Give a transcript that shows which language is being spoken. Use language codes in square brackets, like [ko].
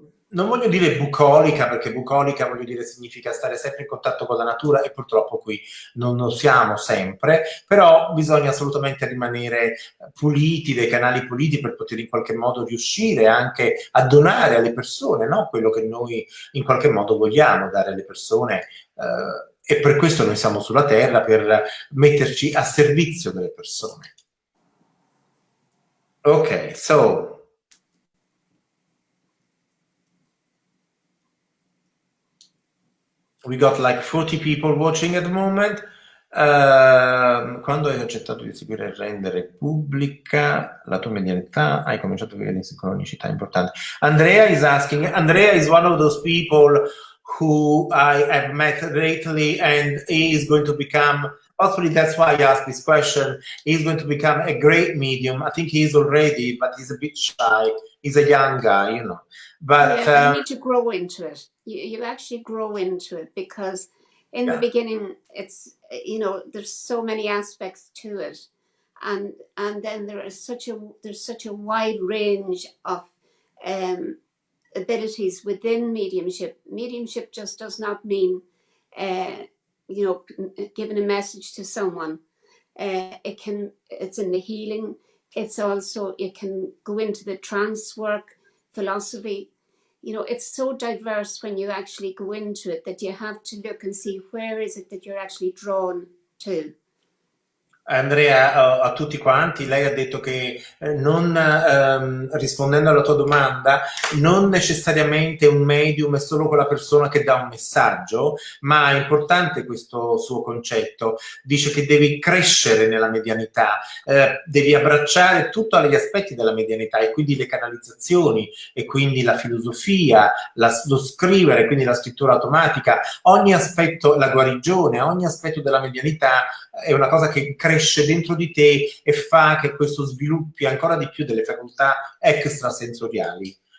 [it] non voglio dire bucolica, perché bucolica voglio dire significa stare sempre in contatto con la natura e purtroppo qui non lo siamo sempre, però bisogna assolutamente rimanere puliti, dei canali puliti per poter in qualche modo riuscire anche a donare alle persone, no? Quello che noi in qualche modo vogliamo dare alle persone, e per questo noi siamo sulla Terra, per metterci a servizio delle persone. [en] Ok, so we got like 40 people watching at the moment. [it] Quando hai accettato di seguire il rendere pubblica la tua medianità, hai cominciato a vedere sincronicità importanti. [en] Andrea is asking, Andrea is one of those people who I have met lately, and he is going to become, possibly that's why I asked this question, he's going to become a great medium. I think he is already, but he's a bit shy. He's a young guy, you know. But yeah, you need to grow into it. You actually grow into it, because in the beginning, it's, you know, there's so many aspects to it, and then there's such a wide range of abilities within mediumship. Mediumship just does not mean, you know, giving a message to someone. It's in the healing. It's also, it can go into the trance work, philosophy. You know, it's so diverse when you actually go into it that you have to look and see where is it that you're actually drawn to. [it] Andrea, a tutti quanti, lei ha detto che rispondendo alla tua domanda, non necessariamente un medium è solo quella persona che dà un messaggio, ma è importante questo suo concetto. Dice che devi crescere nella medianità, devi abbracciare tutti gli aspetti della medianità, e quindi le canalizzazioni, e quindi la filosofia, lo scrivere, quindi la scrittura automatica, ogni aspetto, la guarigione, ogni aspetto della medianità è una cosa che cresce dentro di te e fa che questo sviluppi ancora di più delle facoltà extrasensoriali.